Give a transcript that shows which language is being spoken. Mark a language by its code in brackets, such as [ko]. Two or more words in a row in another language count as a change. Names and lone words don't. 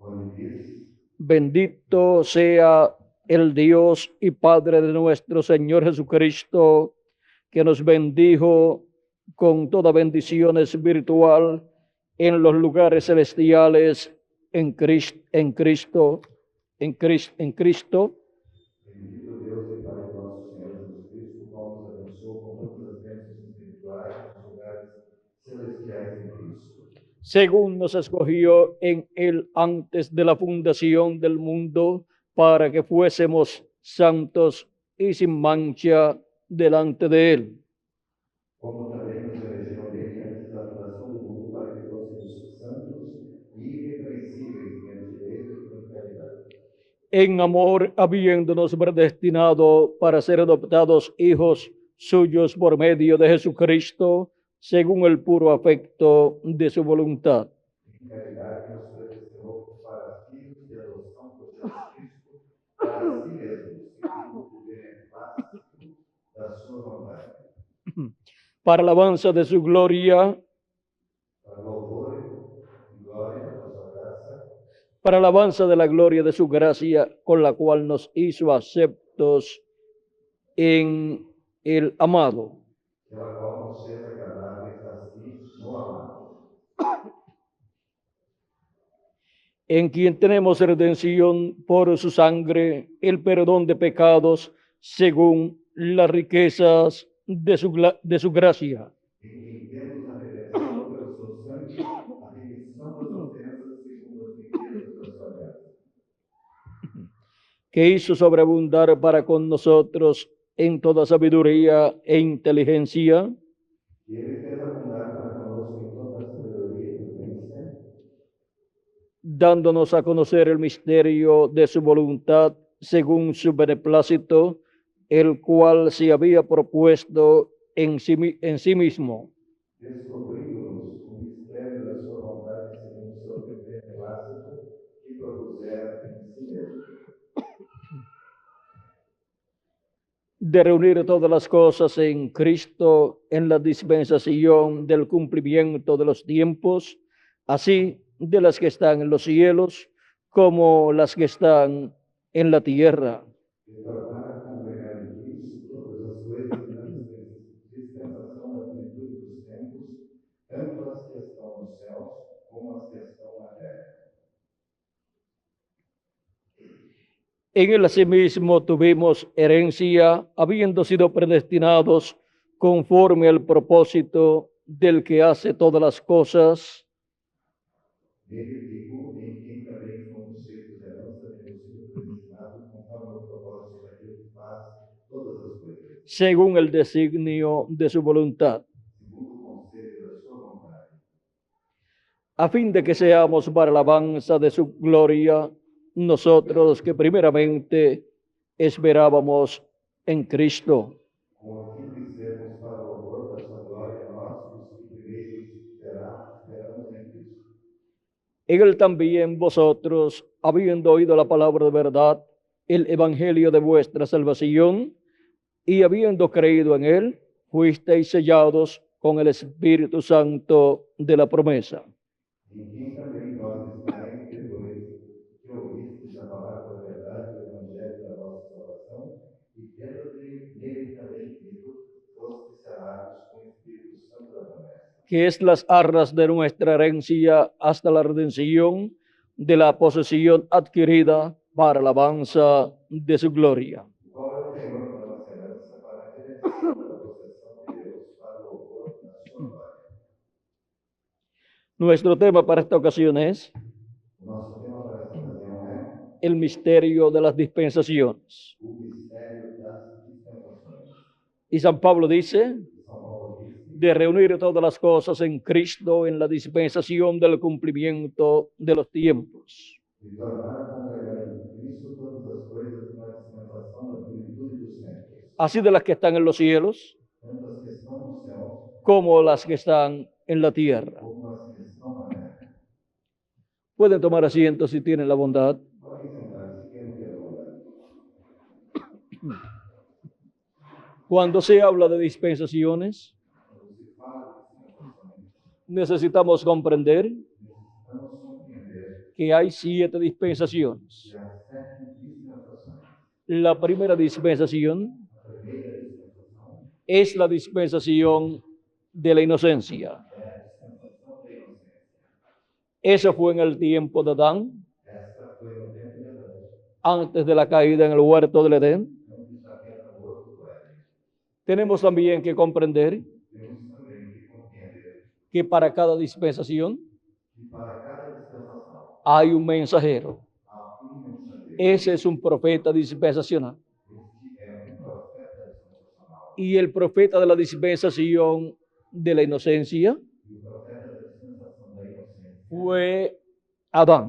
[es] bendito sea el Dios y Padre de nuestro Señor Jesucristo, que nos bendijo con toda bendición espiritual en los lugares celestiales en Cristo. [pt] Bendito Deus e Pai de nosso Senhor Jesus Cristo, o qual nos abençoou com todas as bênçãos espirituais nos lugares celestiais em Cristo. [es] Según nos escogió en Él antes de la fundación del mundo, para que fuésemos santos y sin mancha delante de Él. [pt] Como também nos elegeu nele antes da fundação do mundo, para que fôssemos santos e irrepreensíveis diante dele em caridade. [es] En amor, habiéndonos predestinado para ser adoptados hijos suyos por medio de Jesucristo, según el puro afecto de su voluntad. [pt] Em caridade nos predestinou para filhos de adoção por Jesus Cristo, para si mesmos, segundo o beneplácito da sua vontade. [es] Para alabanza de su gloria, [pt] Para louvor e glória da sua graça, [es] para alabanza de la gloria de su gracia, con la cual nos hizo aceptos en el amado, [pt] pela qual nos fez agradáveis a si no amado, [es] en quien tenemos redención por su sangre, el perdón de pecados, según las riquezas de su gracia, [pt] em quem temos a redenção pelo seu sangue, a remissão das ofensas segundo as riquezas da sua graça, [es] que hizo sobreabundar para con nosotros en toda sabiduría e inteligencia, [pt] e ele fez abundar para conosco em toda a sabedoria e prudência, [es] dándonos a conocer el misterio de su voluntad según su beneplácito, el cual se había propuesto en sí mismo, [pt] descobrindo-nos o mistério da sua vontade segundo o seu beneplácito, que propusera em si mesmo, [es] de reunir todas las cosas en Cristo en la dispensación del cumplimiento de los tiempos, así de las que están en los cielos como las que están en la tierra. [pt] e tornar a congregar em Cristo todas as coisas na dispensação da plenitude dos tempos, tanto as que estão nos céus como as que estão na terra. [es] En él asimismo tuvimos herencia, habiendo sido predestinados conforme al propósito del que hace todas las cosas, [pt] Nele digo, em quem também fomos feitos herança, tendo sido predestinados conforme ao propósito daquele que faz todas as coisas, [es] según el designio de su voluntad, [pt] segundo o conselho da sua vontade, [es] a fin de que seamos para alabanza de su gloria, nosotros que primeramente esperábamos en Cristo. [pt] com a fim de sermos para o louvor da sua glória, nós, os que primeiro esperamos em Cristo. [es] En él también vosotros, habiendo oído la palabra de verdad, el evangelio de vuestra salvación, y habiendo creído en él, fuisteis sellados con el Espíritu Santo de la promesa, [pt] Em quem também vós estáis, depois que ouvistes a palavra da verdade do evangelho da vossa salvação, e tendo nele também crido, fostes selados com o Espírito Santo da promessa, [es] que es las arras de nuestra herencia hasta la redención de la posesión adquirida para alabanza de su gloria. [pt] O qual é o Senhor da nossa herança para a redenção da possessão de Deus para o louvor da sua glória. [es] Nuestro tema para esta ocasión es [pt] O nosso tema para esta ocasião é [es] el misterio de las dispensaciones. [pt] o mistério das dispensações. [es] Y San Pablo dice [pt] São Paulo disse [es] de reunir todas las cosas en Cristo en la dispensación del cumplimiento de los tiempos. [pt] de tornar a congregar em Cristo todas as coisas na dispensação da plenitude dos tempos, [es] Así de las que están en los cielos [pt] tanto as que estão no céu [es] como las que están en la tierra. [pt] como as que estão na terra. [es] Pueden tomar asiento si tienen la bondad. [pt] Podem sentar-se, quem quer bondade. [es] Cuando se habla de dispensaciones, [pt] Quando se fala de dispensações, [es] necesitamos comprender [pt] necessitamos compreender [es] que hay 7 dispensaciones. [pt] que há 7 dispensações. [es] La primera dispensación [pt] A primeira dispensação [es] es la dispensación de la inocencia. [pt] é a dispensação da inocência. [es] Eso fue en el tiempo de Adán, [pt] Esta foi no tempo de Adão, [es] antes de la caída en el huerto del Edén. [pt] antes da queda do horto do Éden. [es] Tenemos también que comprender [pt] Temos também que compreender [es] que para cada dispensación [pt] que para cada dispensação [es] hay un mensajero. [pt] há mensageiro. [es] Ese es un profeta dispensacional. [pt] Este é profeta dispensacional. [es] Y el profeta de la dispensación de la inocencia [pt] E o profeta da dispensação da inocência [es] fue Adán.